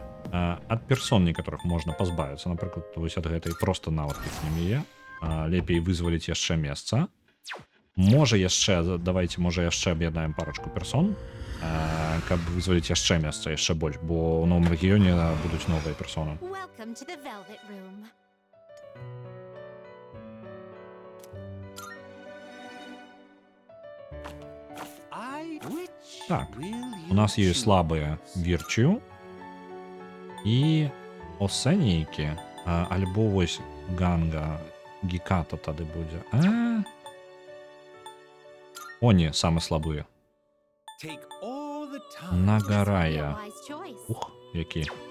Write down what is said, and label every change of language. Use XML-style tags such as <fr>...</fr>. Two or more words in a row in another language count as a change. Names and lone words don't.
<be>Ад персон некаторых можна пазбавіцца. Напрыклад, вось ад гэтай проста нават кікнем яе. Лепей вызваліць яшчэ месца. Можа яшчэ, давайте, можа яшчэ аб'яднаем парачку персон, каб вызваліць яшчэ месца, яшчэ больш, бо ў новым рэгіёне будуць новыя персоны.</be> <en>Welcome to the Velvet Room.</en> <be>Так, У нас є слабыя Вірчу і Осенейкі, альбо вось Ганга, Гіката тады будзе. Они самы слабыя. Нагарая. Ух, які.</be>